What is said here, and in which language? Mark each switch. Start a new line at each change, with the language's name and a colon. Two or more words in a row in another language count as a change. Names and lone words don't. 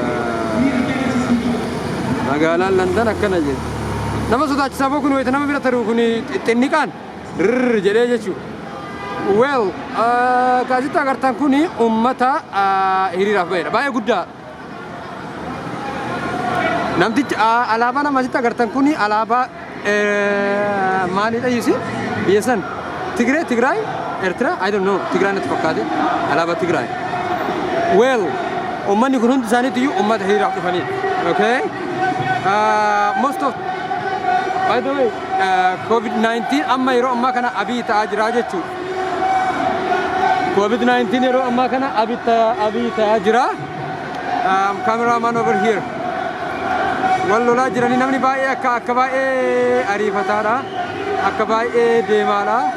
Oromo: magaalaan London akkana jirti nama sodaachisaa boo kun wayita nama bira taruu kun xinniqaan rrr jedhee jechuudha well kaasitti agartan kun ummata hiriiraaf ba'eedha baay'ee guddaa namtichi alaabaa nama asitti agartan kun alaabaa maalidha yisi biyya san Tigraay Eertiraa
English: I don't know
Oromo: Tigraay natti fakkaate alaabaa Tigraay well ummanni kun hundi isaaniitti iyyuu ummata hiriiraaf dhufanii
English: okay most of by the way
Oromo: COVID-19 amma yeroo ammaa kana abii ta'aa jira jechuudha COVID-19 yeroo ammaa kana abii ta'aa jira
English: cameraman over here
Oromo: wal lolaa jiranii namni baay'ee akka baay'ee ariifataadha akka baay'ee deemaadha